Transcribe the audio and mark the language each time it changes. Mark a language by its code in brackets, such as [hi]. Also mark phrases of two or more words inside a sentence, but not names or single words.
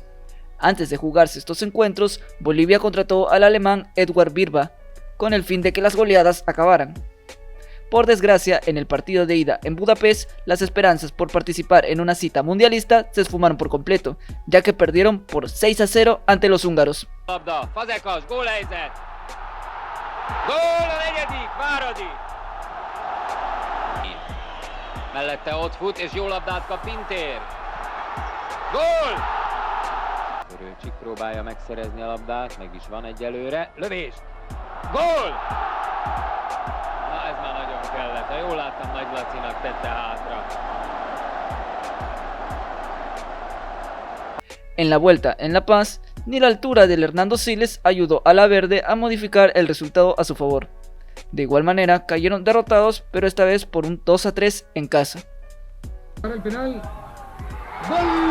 [es] Antes de jugarse estos encuentros, Bolivia contrató al alemán Edward Birba, con el fin de que las goleadas acabaran. Por desgracia, en el partido de ida en Budapest, las esperanzas por participar en una cita mundialista se esfumaron por completo, ya que perdieron por 6-0 ante los húngaros. [hu] Fazekas, gólhelyzet! Gól a negyedik, Váradi! Mellette ott fut, és jó labdát kap Pintér. Gól! Törőcsik próbálja megszerezni a labdát, meg is van egyelőre. Lövés! Gól! Na ez már nagyon kellett, ha jól láttam, Nagy Lacinak tette hátra. [es] En la vuelta en La Paz, ni la altura del Hernando Siles ayudó a la Verde a modificar el resultado a su favor. De igual manera, cayeron derrotados, pero esta vez por un 2-3 en casa. Para el penal. ¡Gol!